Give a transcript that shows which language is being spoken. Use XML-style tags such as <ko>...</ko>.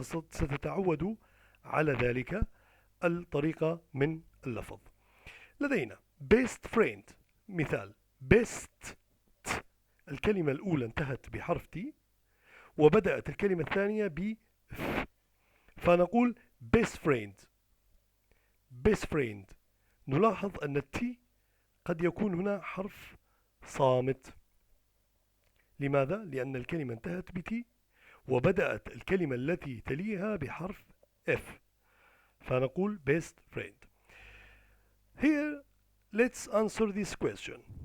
<ar>ستتعود على ذلك الطريقة من اللفظ. لدينا</ar> <en>best friend.</en> <ar>مثال best, الكلمة الأولى انتهت بحرف T وبدأت الكلمة الثانية ب F, فنقول</ar> <en>best friend.</en> <ar>نلاحظ أن التي قد يكون هنا حرف صامت. لماذا؟ لأن الكلمة انتهت بتي وبدأت الكلمة التي تليها بحرف F, فنقول</ar> <en>best friend. Here, let's answer this question.</en>